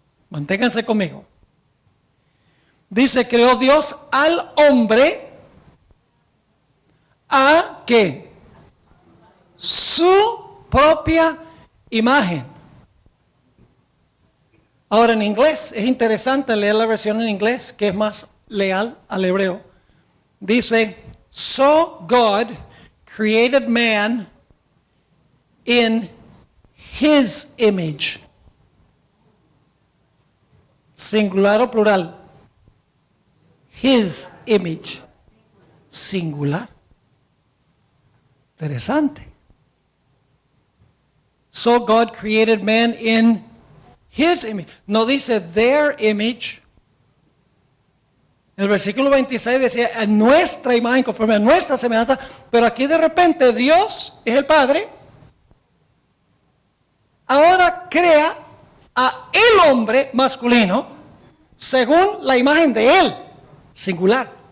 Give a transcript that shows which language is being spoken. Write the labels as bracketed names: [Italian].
[Spanish] Manténganse conmigo. Dice, creó Dios al hombre a ¿qué? Su propia imagen. Ahora en inglés, es interesante leer la versión en inglés, que es más leal al hebreo. [English] Dice, so God created man in his image. [Spanish] Singular o plural. [English] His image. [Spanish] Singular. Interesante. [English] So God created man in his image. [Spanish] No dice [English] their image. [Spanish] El versículo 26 decía a nuestra imagen, conforme a nuestra semejanza. Pero aquí de repente Dios es el Padre. Ahora crea a el hombre masculino según la imagen de él, singular.